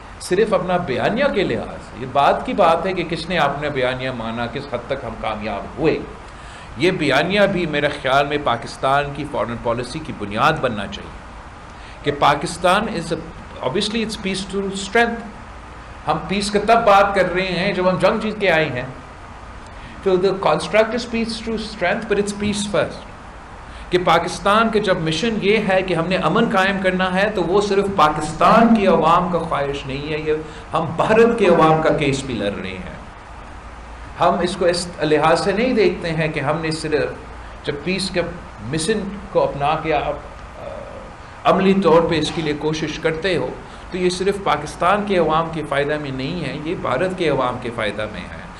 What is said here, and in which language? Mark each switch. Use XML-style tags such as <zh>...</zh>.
<ur>صرف اپنا بیانیہ کے لحاظ سے، یہ بات کی بات ہے کہ کس نے اپنا بیانیہ مانا، کس حد تک ہم کامیاب ہوئے، یہ بیانیہ بھی میرے خیال میں پاکستان کی فارن پالیسی کی بنیاد بننا چاہیے کہ Pakistan</ur> <en>obviously it's peace to strength.</en> <ur>ہم پیس کا تب بات کر رہے ہیں جب ہم جنگ جیت کے آئے ہیں. تو</ur> <en>the construct is peace to strength, but it's peace first.</en> <ur>کہ پاکستان کے جب مشن یہ ہے کہ ہم نے امن قائم کرنا ہے تو وہ صرف پاکستان کی عوام کا خواہش نہیں ہے، یہ ہم بھارت کے عوام کا کیس بھی لڑ رہے ہیں. ہم اس کو اس لحاظ سے نہیں دیکھتے ہیں کہ ہم نے صرف جب پیس کے مشن کو اپنا کے آپ عملی طور پہ اس کے لیے کوشش کرتے ہو تو یہ صرف پاکستان کے عوام کے فائدہ میں نہیں ہے، یہ بھارت کے عوام کے فائدہ میں ہے.</ur>